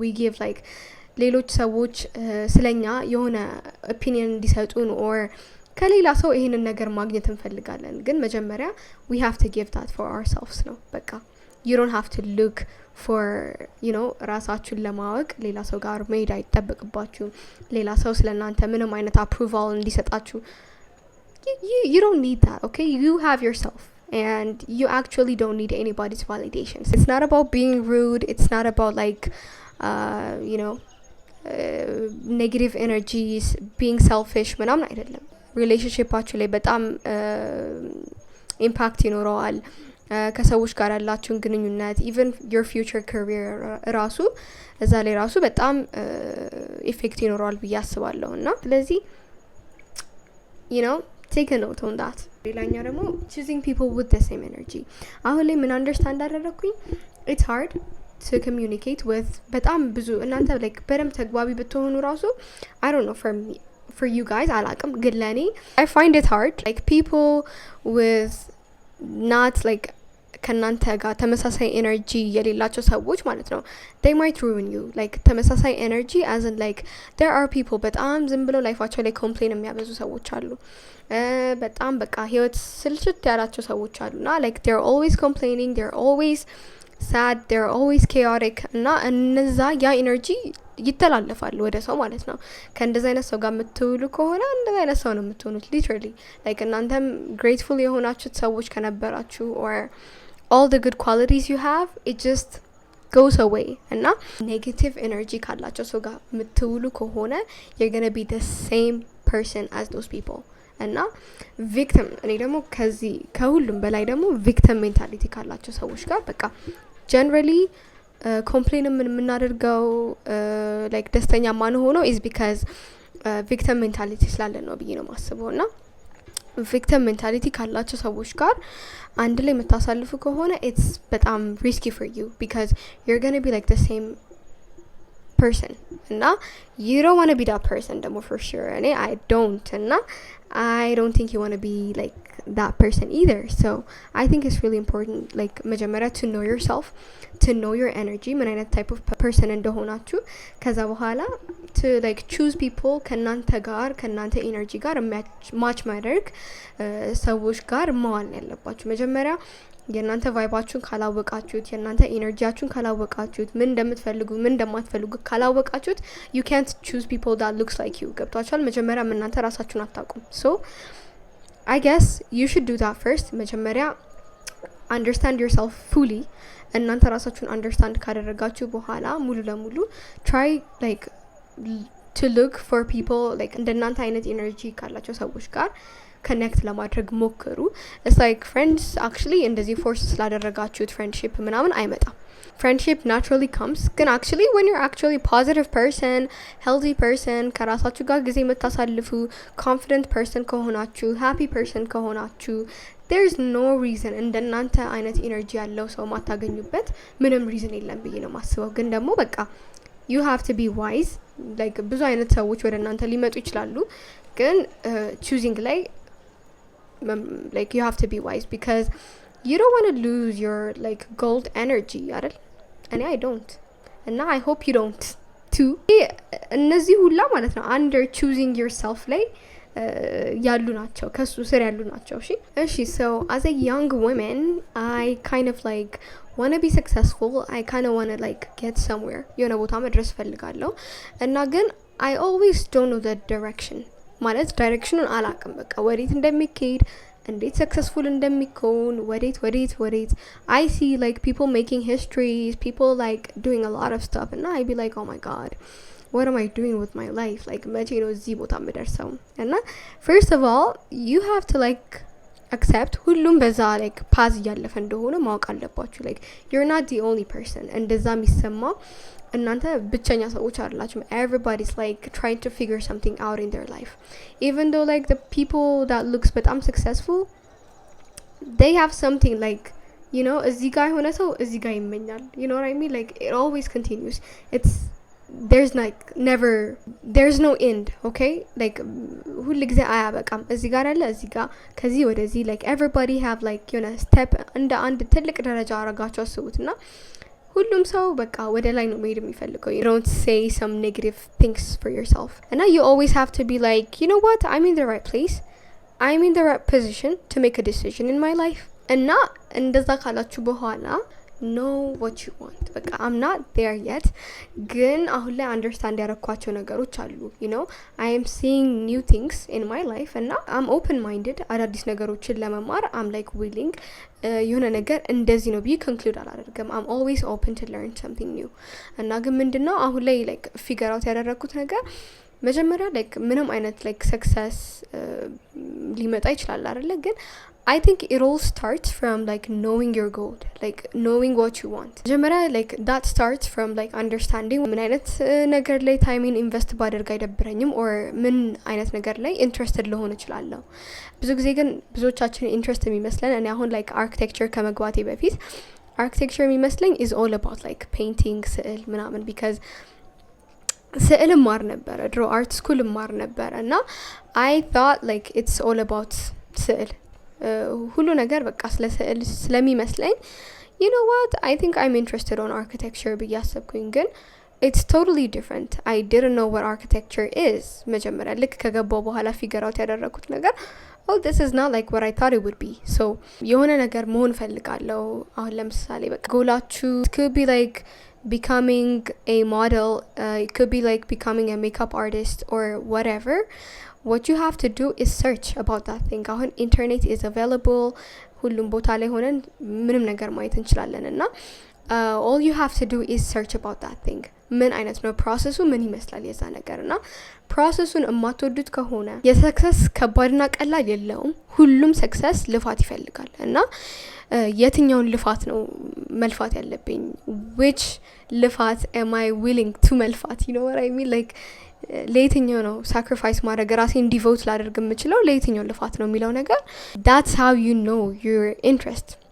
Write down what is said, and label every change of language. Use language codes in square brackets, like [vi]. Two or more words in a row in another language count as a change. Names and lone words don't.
[en] we give like [am] ሌሎች ሰዎች ስለኛ የሆነ opinion እንዲሰጡን or ከሌላ ሰው ይሄንን ነገር ማግኘት እንፈልጋለን። ግን መጀመሪያ [en] we have to give that for ourselves [am] ነው በቃ [en] you don't have to look for you know [am] ራሳችሁን ለማወቅ ሌላ ሰው ጋር መሄድ አይጠበቅባችሁም። ሌላ ሰው ስለናንተ ምንም አይነት approval እንዲሰጣችሁ [en] you don't need that. okay you have yourself and you actually don't need anybody's validations. it's not about being rude, it's not about like you know negative energies being selfish [am] ምናምን አይደለም። ሪሌሽንሽፓችሁ ላይ በጣም ኢምፓክት ይኖረዋል። ከሰዎች ጋር ያላችሁን ግንኙነት [en] even your future career [am] ራሱ እዛ ላይ ራሱ በጣም ኢፌክት ይኖረዋል ብዬ አስባለሁ። እና ስለዚህ [en] take a note on that። [am] ሌላኛው ደግሞ [en] choosing people with the same energy። [am] አሁን ላይ ምን አንደርስታንድ አደረኩኝ [en] it's hard to communicate with [am] በጣም ብዙ እናንተ [en] like [am] በደንብ ተግባቢ ብትሆኑ ራሱ [en] I don't know for you guys [am] አላቅም፣ ግን ለኔ [en] I find it hard like people with not like [am] ከናንተ ጋር ተመሳሳይ ኤነርጂ የሌላቸው ሰዎች ማለት ነው [en] they might ruin you like [am] ተመሳሳይ ኤነርጂ [en] as in like there are people [am] በጣም ዝም ብለው ላይፋቸው ላይ ኮምፕሌን የሚያበዙ ሰዎች አሉ። በጣም በቃ ህይወት ስልችት ያላቸው ሰዎች አሉና [en] like they're always complaining, they're always sad, they're always chaotic [am] እና እነዛ ያ ኤነርጂ ይተላለፋሉ ወደ ሰው ማለት ነው። ከእንደዛ አይነት ሰው ጋር የምትውሉ ከሆነ እንደዛ አይነት ሰው ነው የምትሆኑት [en] literally like እናንተም grateful [am] የሆናችሁት ሰዎች ከነበራችሁ [en] or all the good qualities you have it just goes away እና negative energy [am] ካላቸው ሰው ጋር የምትውሉ ከሆነ [en] you're gonna be the same person as those people [am] እና victim እኔ ደግሞ ከሁሉም በላይ ደግሞ [en] victim mentality [am] ካላቸው ሰዎች ጋር በቃ generally ኮምፕሌን የምናደርገው like ደስተኛ ማን ሆኖ [en] is because victim mentality [am] ስላለን ነው ብዬ ነው ማስበው። እና [en] victim mentality [am] ካላቸው ሰዎች ጋር አንድ ላይ የምታሳልፉ ከሆነ it's በጣም [en] risky for you because you're going to be like the same person እና you don't want to be that person ደግሞ for sure and I don't እና I don't think you want to be like that person either. So I think it's really important like [am] መጀመሪያ [en] to know yourself, to know your energy [am] ምን አይነት [en] type of person [am] እንደሆናችሁ ከዛ በኋላ [en] to like choose people [am] ከናንተ energy ጋር match ማድረግ ሰዎች ጋር መዋል ያለባችሁ። መጀመሪያ የናንተ ቫይባችሁን ካላወቃችሁት የናንተ ኤነርጂያችሁን ካላወቃችሁት ምን እንደምትፈልጉ ምን እንደማትፈልጉ ካላወቃችሁት [en] you can't choose people that looks like you። [am] ገብቷችኋል? መጀመሪያ እናንተ ራሳችሁን አታውቁም። [en] So I guess you should do that first። [am] መጀመሪያ [en] understand yourself fully። [am] እናንተ ራሳችሁን understand ካደረጋችሁ በኋላ ሙሉ ለሙሉ [en] try like to look for people like [am] እንደናንተ አይነት ኤነርጂ ካላቸው ሰዎች ጋር connect ለማድረግ ሞክሩ። [en] it's like friends actually [am] እንደዚህ force ስላደረጋችሁት friendship ምናምን አይመጣም። [en] friendship naturally comes [am] ግን [en] actually when you're actually positive person, healthy person [am] ከራሳችሁ ጋር ጊዜ የምታሳልፉ [en] confident person [am] ከሆናችሁ [en] happy person [am] ከሆናችሁ [en] there's no reason [am] እንደናንተ አይነት ኤነርጂ ያለው ሰው ማታገኙበት ምንም reason የለም ብዬ ነው ማስበው። ግን ደግሞ በቃ [en] you have to be wise like [am] ብዙ አይነት ሰዎች ወደ እናንተ ሊመጡ ይችላሉ ግን choosing ላይ [en] like you have to be wise because you don't want to lose your like gold energy [am] አይደል? [en] and I don't and I hope you don't too። [am] እነዚህ ሁላ ማለት ነው [en] under choosing yourself [am] ላይ ያሉ ናቸው ከሱ ስር ያሉ ናቸው። እሺ [en] so as a young woman I kind of like want to be successful. I kind of want to like get somewhere [am] የሆነ ቦታ መድረስ ፈልጋለሁ እና ግን [en] I always don't know the direction [am] ማለት ዳይሬክሽኑን አላቅም። በቃ ወዴት እንደሚካሄድ እንዴት ሰክሰስፉል እንደሚኮን ወዴት [en] I see like people making histories, people like doing a lot of stuff and I be like oh my god what am I doing with my life like [am] መቼ ነው እዚህ ቦታ የምደርሰው? [en] እና first of all you have to like accept [am] ሁሉም በዛ like ፓዝ እያለፈ እንደሆነ ማወቅ አለባችሁ። [en] like you're not the only person [am] እንደዛ የሚሰማው እናንተ ብቸኛ ሰዎች አይደላችሁም። [en] everybody's like trying to figure something out in their life even though like the people that looks በጣም successful they have something like you know [am] እዚህ ጋር የሆነ ሰው እዚህ ጋር ይመኛል [en] you know what I mean like it always continues. it's there's like never there's no end okay like [am] ሁሉ ጊዜ አያበቃም። እዚህ ጋር አለ እዚህ ጋር ከዚህ ወደዚህ [en] like everybody have like you know step [am] እንደ አንድ ትልቅ ደረጃ አረጋችሁ አስቡትና ሁሉም ሰው በቃ ወደ ላይ ነው መሄድ የሚፈልገው። [en] you don't say some negative things for yourself and you always have to be like you know what I'm in the right place, I'm in the right position to make a decision in my life [am] እና እንደዛ ካላችሁ በኋላ [en] know what you want. በቃ I'm not there yet, [am] ግን አሁን ላይ አንደርስታንድ ያረኳቸው ነገሮች አሉ. [en] you know, I am seeing new things in my life እና I'm open minded. [am] አዳዲስ ነገሮችን ለመማር [en] I'm like willing. [am] የሆነ ነገር እንደዚህ ነው ብዬ ኮንክሉድ አላደርግም. [en] I'm always open to learn something new. [am] እና ግን ምንድነው አሁን ላይ [en] like figure out [am] ያደረኩት ነገር መጀመሪያ like ምንም አይነት [en] like success [am] ሊመጣ ይችላል አይደለ? [en] ግን I think it all starts from like knowing your goal, like knowing what you want. [am] መጀመሪያ [en] like that starts from like understanding [am] ምን አይነት ነገር ላይ ታይሜን ኢንቨስት ባደርግ አይደብረኝም or ምን አይነት ነገር ላይ ኢንትረስትድ ልሆን እችላለሁ። ብዙ ጊዜ ግን ብዙዎቻችን ኢንትረስት የሚመስለን እኔ አሁን [en] like architecture [am] ከመግባቴ በፊት architecture የሚመስለኝ [en] is all about like painting [am] ስዕል ምናምን because ስዕል ማር ነበረ ድሮ [en] art school [am] ማር ነበረ እና [en] I thought like it's all about [am] ስዕል ሁሉ ነገር በቃ ስለ ስዕል ስለሚመስለኝ [en] you know what I think I'm interested on architecture [am] ብዬ አሰብኩኝ ግን [en] it's totally different. I didn't know what architecture is [am] መጀመሪያ ልክ ከገባው በኋላ ፊገር አውት ያደረኩት ነገር [en] oh this is not like what I thought it would be. so [am] የሆነ ነገር መሆን ፈልጋለሁ አሁን ለምሳሌ በቃ ጎላችሁ [en] could be like becoming a model, it could be like becoming a makeup artist or whatever. What you have to do is search about that thing. አሁን internet is available [am] ሁሉም ቦታ ላይ ሆነን ምንም ነገር ማየት እንችላለን እና [en] all you have to do is search about that thing. [am] ምን አይነት ነው ፕሮሰሱ ምን ይመስላል የዛ ነገር እና ፕሮሰሱን እማትወዱት ከሆነ የሰክሰስ ከባድና ቀላል የለውም ሁሉም ሰክሰስ ልፋት ይፈልጋል እና የትኛውን ልፋት ነው መልፋት ያለብኝ which ልፋት [en] am I willing to [am] መልፋት [en] you know what I mean like [am] ለየትኛው ነው ሳክሪፋይስ ማድረግ ራሴን ዲቮት ላደርግ የምችለው ለየትኛው ልፋት ነው የሚለው ነገር [en] that's how you know your interest.